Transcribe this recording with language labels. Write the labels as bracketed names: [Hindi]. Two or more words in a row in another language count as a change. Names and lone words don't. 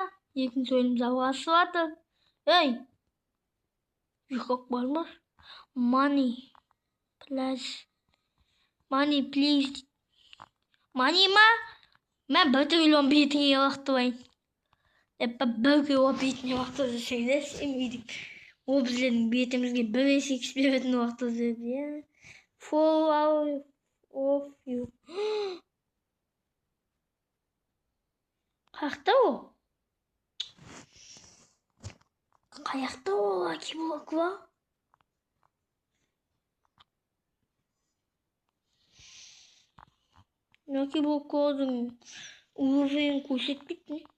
[Kazakh] Екінші ойынымыз жалғасып жатыр. Ей! Жоқ болмас. [English] Money, please. [Kazakh] Money ма? Мен 1 триллион бетіңе лақтырайын. Бір кило бетіне лақтырды десеңдер, сенбейді. Ол біздердің бетімізге 1x беретін лақтырды. [English] Fall of you. [Kazakh] Қаяқта ол? Қаяқта ол Lucky Block ба? Lucky Block'ың уровень көрсетпейді.